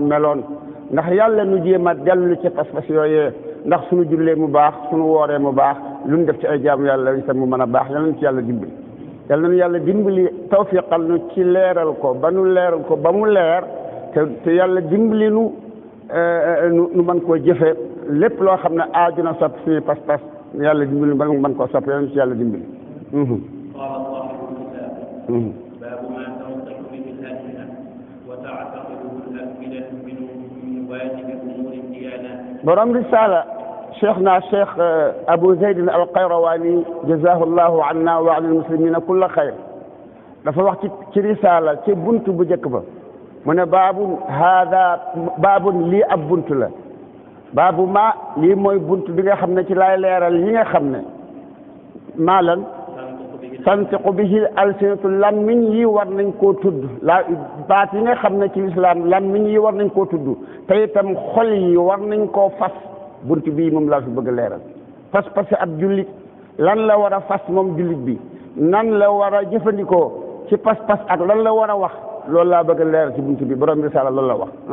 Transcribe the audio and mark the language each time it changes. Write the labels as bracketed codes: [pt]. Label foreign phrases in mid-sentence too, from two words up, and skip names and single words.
[wo] meloon ndax yàlla nu jéem a dellu ci pas-pas yooyee ndax suñu jullee mu baax suñu wooree mu baax lu ñu def ci ay jaamu yàlla itam mu mën a baax yal nañu ci yàlla dimbali yal nañu yàlla dimbali tawfiqal nu ci leeral ko ba mu leer te yàlla dimbali nu mën koo jëfe lépp loo xam ne aaju na sopp suñu pas-pas yàlla dimbali ba mën koo sopp yal nañu ci yàlla dimbali. [ar] قال صاحب الكتاب باب ما تنطق به الألسنة وتعتقده الأفئدة من واجب أمور الديانات. [wo] borom risaala [ar] شيخنا الشيخ أبو زيد القيرواني جزاه الله عنا وعن المسلمين كل خير [wo] dafa wax ci risaala ci buntu bu njëkk ba mu ne baabun lii ab buntu la baabu ma lii mooy bunt bi nga xam ne ci laay leeral yi nga xam ne maa lan [ar] تنطق به الألسنة [wo] lammiñ yi war nañ koo tudd baat yi nga xam ne ci lislaam lammiñ yi war nañ koo tudd te itam xol yi war nañ koo fas bunt bii moom laa fi bëgg a leeral fas ab jullit lan la war a fas moom jullit bi nan la war a jëfandikoo ci pas-pas ak lan la war a wax loolu laa bëgg a leeral ci bunt bi borom risaala loolu la wax